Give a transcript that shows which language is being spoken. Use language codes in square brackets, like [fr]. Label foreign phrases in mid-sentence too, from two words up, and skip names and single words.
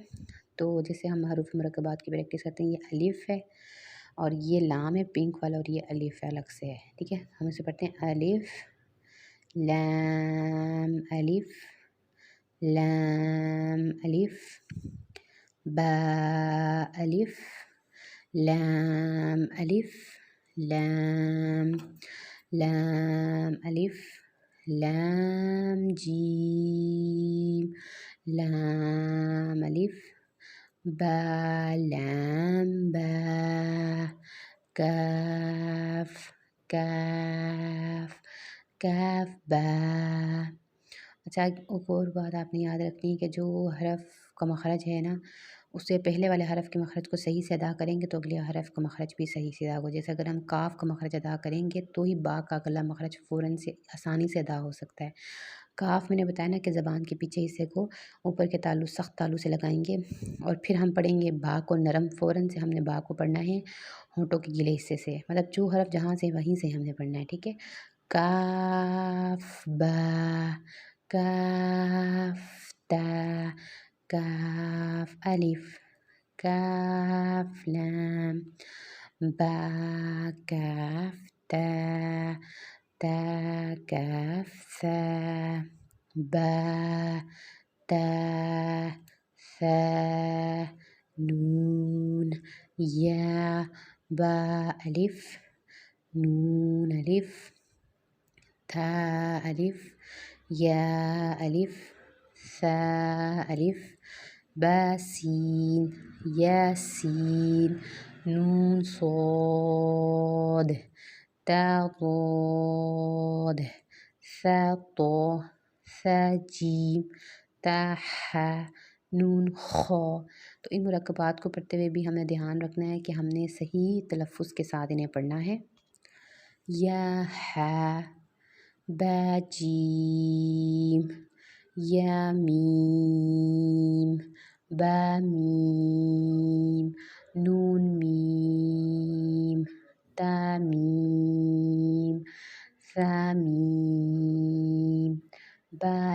[ur] تو جیسے ہم حروف مرکبات کی پریکٹس کرتے ہیں، یہ الف ہے اور یہ لام ہے پنک والا، اور یہ الف الگ سے ہے، ٹھیک ہے۔ ہم اسے پڑھتے ہیں الف، لام، الف، لام، الف، [ar] با ألف لام ألف لام لام ألف لام جيم لام ألف با لام با کاف کاف کاف با. [ur] اچھا ایک اور بات آپ نے یاد رکھنی ہے کہ جو حرف کا مخرج ہے نا، اس سے پہلے والے حرف کے مخرج کو صحیح سے ادا کریں گے تو اگلے حرف کا مخرج بھی صحیح سے ادا ہوگا. جیسے اگر ہم کاف کا مخرج ادا کریں گے تو ہی با کا اگلا مخرج فوراً سے آسانی سے ادا ہو سکتا ہے. کاف میں نے بتایا نا کہ زبان کے پیچھے حصے کو اوپر کے تالو سخت تالو سے لگائیں گے اور پھر ہم پڑھیں گے با کو نرم. فوراً سے ہم نے با کو پڑھنا ہے ہونٹوں کے گیلے حصے سے، مطلب جو حرف جہاں سے وہیں سے ہم نے پڑھنا ہے. ٹھیک ہے. [ar] کاف با کاف تا کاف ألف کاف لام با کاف تا تا کاف ثا با تا ثا نون یا با ألف نون ألف تا ألف یا ألف ثا ألف با سين یا سين نون صاد تا ضاد ثا طا ثا جيم تا حا نون خا. [ur] تو ان مرکبات کو پڑھتے ہوئے بھی ہمیں دھیان رکھنا ہے کہ ہم نے صحیح تلفظ کے ساتھ انہیں پڑھنا ہے. [ar] یا حا با جیم یا میم با میم نون میم تا میم ثا میم با